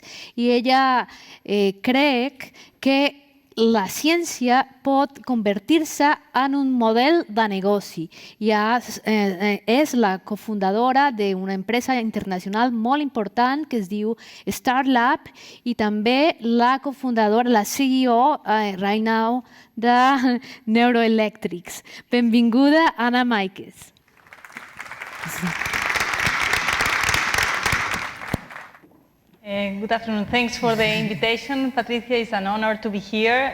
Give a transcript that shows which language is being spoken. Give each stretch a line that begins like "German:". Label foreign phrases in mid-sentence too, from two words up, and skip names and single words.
Catalan: I ella crec que la ciència pot convertir-se en un model de negoci. I és la cofundadora d'una empresa internacional molt important que es diu Starlab, i també la cofundadora, la
English: CEO right now,
Catalan: de Neuroelectrics. Benvinguda, Anna Maiques.
English: Good afternoon. Thanks for the invitation. Patricia, it's an honor to be here.